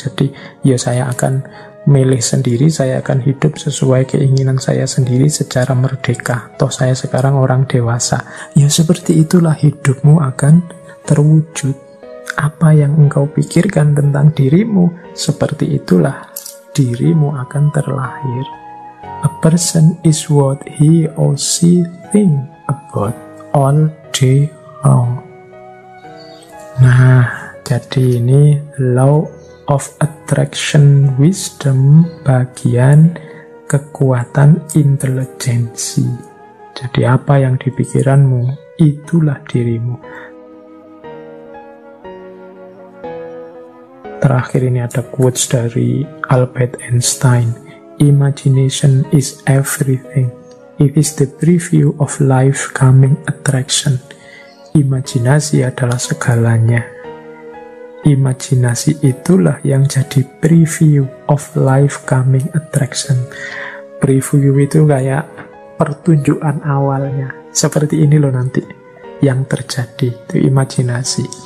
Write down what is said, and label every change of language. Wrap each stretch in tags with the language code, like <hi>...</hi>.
<id>Jadi ya saya akan milih sendiri, saya akan hidup sesuai keinginan saya sendiri secara merdeka. Toh saya sekarang orang dewasa. Ya seperti itulah hidupmu akan terwujud. Apa yang engkau pikirkan tentang dirimu, seperti itulah dirimu akan terlahir.</id> <en>A person is what he or she think about all day long.</en> <id>Nah, jadi ini</id> <en>law of attraction wisdom</en> <id>bagian kekuatan intelijensi. Jadi apa yang dipikiranmu, itulah dirimu. Terakhir ini ada quotes dari Albert Einstein.</id> <en>Imagination is everything. It is the preview of life coming attraction.</en> <id>Imajinasi adalah segalanya. Imajinasi itulah yang jadi</id> <en>preview of life coming attraction.</en> <id>Preview itu kayak pertunjukan awalnya. Seperti ini loh nanti yang terjadi, itu imajinasi.</id>